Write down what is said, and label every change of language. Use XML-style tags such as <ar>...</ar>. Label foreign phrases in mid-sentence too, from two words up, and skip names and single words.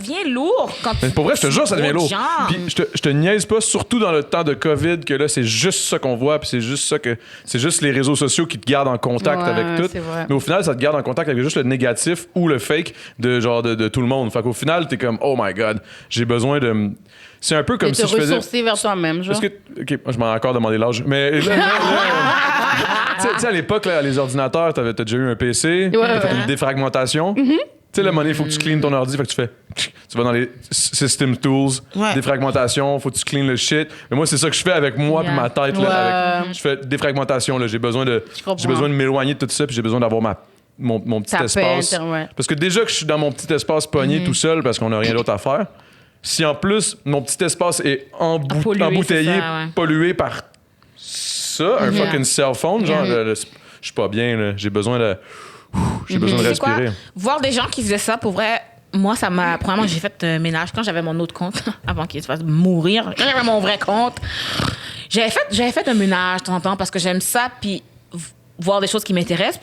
<fr>devient lourd quand tu. Mais pour vrai, je te jure, ça devient trop lourd. de gens. Puis je te niaise pas, surtout dans le temps de COVID, que là, c'est juste ça qu'on voit, puis c'est juste ça que. C'est juste les réseaux sociaux qui te gardent en contact Ouais, avec tout. c'est vrai. Mais au final, ça te garde en contact avec juste le négatif ou le fake de genre de tout le monde. Fait qu'au final, t'es comme,</fr> <en>oh my god,</en> <fr>j'ai besoin de. C'est un peu comme De si te je faisais. ressourcer vers toi-même, genre. Est-ce que. OK, moi, je m'en ai encore demandé l'âge. Mais là, tu sais, à l'époque, là, les ordinateurs, t'as déjà eu un PC, t'as fait ouais. une défragmentation. Tu sais, la monnaie, il faut que tu cleans ton ordi, fait que tu fais. Tu vas dans les System Tools, Ouais. défragmentation, faut que tu cleans le shit. Mais moi, c'est ça que je fais avec moi puis ma tête. Là, Ouais. je fais défragmentation. Là. J'ai besoin de m'éloigner de tout ça, puis j'ai besoin d'avoir mon petit Ta espace. peine, ouais. Parce que déjà que je suis dans mon petit espace pogné tout seul parce qu'on n'a rien d'autre à faire, si en plus mon petit espace est Pollué, embouteillé, c'est ça, ouais. pollué par ça, un</fr> <en>fucking cell phone,</en> <fr>genre, je suis pas bien, là. J'ai besoin de. J'ai besoin de Tu sais quoi? respirer. Voir des gens qui faisaient ça, pour vrai, moi, ça m'a. Premièrement, j'ai fait ménage quand j'avais mon autre compte, avant qu'il se fasse mourir. Quand j'avais mon vrai compte, j'avais fait un ménage de temps en temps parce que j'aime ça, puis voir des choses qui m'intéressent.</fr>